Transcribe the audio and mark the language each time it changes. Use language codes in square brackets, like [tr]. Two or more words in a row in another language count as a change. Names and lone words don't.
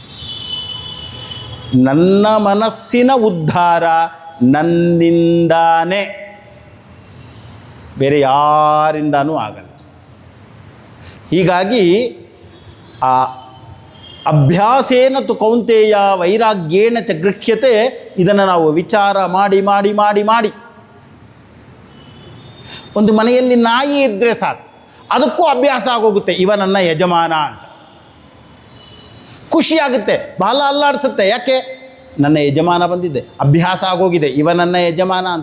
[kn] ನನ್ನ ಮನಸ್ಸಿನ ಉದ್ಧಾರ ನನ್ನಿಂದಾನೇ, ಬೇರೆ ಯಾರಿಂದನೂ ಆಗಲ್ಲ. ಹೀಗಾಗಿ ಆ [sa] ಅಭ್ಯಾಸೇನ ತು ಕೌಂತೆಯ ವೈರಾಗ್ಯೇಣ ಚ ಗೃಹ್ಯತೆ, [kn] ಇದನ್ನು ನಾವು ವಿಚಾರ ಮಾಡಿ ಮಾಡಿ ಮಾಡಿ ಮಾಡಿ ಒಂದು ಮನೆಯಲ್ಲಿ ನಾಯಿ ಇದ್ದರೆ ಸಾಕು, ಅದಕ್ಕೂ ಅಭ್ಯಾಸ ಆಗೋಗುತ್ತೆ, ಇವ ನನ್ನ ಯಜಮಾನ ಅಂತ. ಖುಷಿಯಾಗುತ್ತೆ, ಬಾಲ ಅಲ್ಲಾಡಿಸುತ್ತೆ. ಯಾಕೆ? ನನ್ನ ಯಜಮಾನ ಬಂದಿದ್ದೆ, ಅಭ್ಯಾಸ ಆಗೋಗಿದೆ, ಇವ ನನ್ನ ಯಜಮಾನ ಅಂತ.